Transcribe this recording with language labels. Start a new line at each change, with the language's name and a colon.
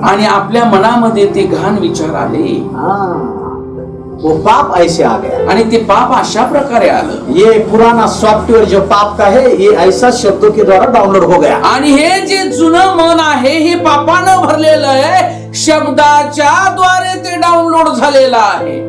Marathi: आणि आपल्या मनामध्ये ते घाण विचार आले
Hindi: हाँ, वो पाप ऐसे आ गया।
Marathi: आणि ते पाप अशा प्रकारे आलं.
Hindi: ये पुराना सॉफ्टवेयर जो पाप का है ये ऐसा शब्दों के द्वारा डाउनलोड हो गया।
Marathi: आणि हे जे जुनं मन आहे हे पापानं भरलेलं आहे, शब्दाच्या द्वारे ते डाउनलोड झालेलं आहे.